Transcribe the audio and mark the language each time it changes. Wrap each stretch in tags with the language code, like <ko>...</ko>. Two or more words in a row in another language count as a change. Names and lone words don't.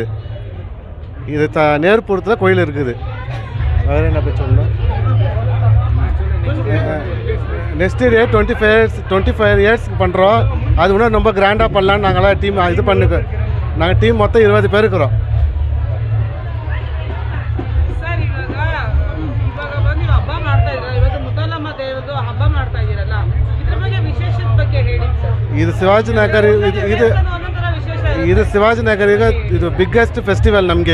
<ta>இது நேர்புறத்தில் கோயில் இருக்குது. வேறு என்ன போய் சொல்லணும்?</ta> <en>next day</en> <ta>25 இயர்ஸ்க்கு பண்ணுறோம். அது இன்னும் ரொம்ப கிராண்டாக பண்ணலான்னு நாங்களாம் டீம் இது பண்ணுங்க. நாங்கள் டீம் மொத்தம் 20 பேர் இருக்கிறோம்.</ta> <kn>ಸರ್, ಇವಾಗ ಬಂದು ನೀವು ಹಬ್ಬ ಮಾಡ್ತಾ ಇದ್ದೀರಾ, ಇವತ್ತು ಮುತ್ತಾಲಮ್ಮ ದೇವರದು ಹಬ್ಬ ಮಾಡ್ತಾ ಇದ್ದೀರಲ್ಲ, ಇದ್ರ ಬಗ್ಗೆ ವಿಶೇಷತೆ ಬಗ್ಗೆ ಹೇಳಿ ಸರ್. ಇದು ಶಿವಾಜಿನಗರ, ಒಂದೊಂಥರ ವಿಶೇಷ ಇರುತ್ತೆ. ಇದು ಶಿವಾಜಿನಗರಿಗೆ ಇದು</kn> <en>biggest festival</en> <kn>ನಮಗೆ.</kn>